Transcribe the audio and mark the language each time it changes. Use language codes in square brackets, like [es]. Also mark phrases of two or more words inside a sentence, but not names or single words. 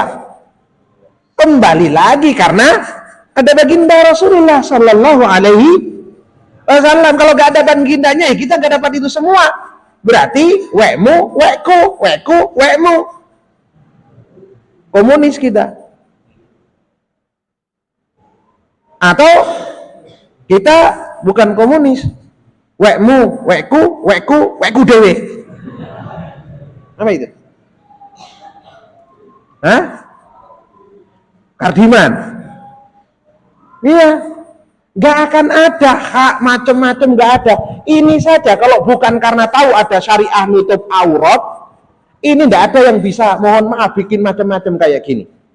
[id] Kembali lagi karena ada baginda Rasulullah [ar] صلى الله عليه وسلم. [id] Kalau nggak ada bagindanya, ya kita nggak dapat itu semua. Berarti [jv] wekmu, wekku, wekku, wekmu. [id] Komunis kita. Atau kita bukan komunis, [jv] wekmu, wekku, wekku, wekku dewe. [id] Apa itu? Hah? Kardiman. Iya, nggak akan ada hak macam-macam, nggak ada. Ini saja kalau bukan karena tahu ada syariah nutup aurat, ini nggak ada yang bisa, mohon maaf, bikin macam-macam kayak gini.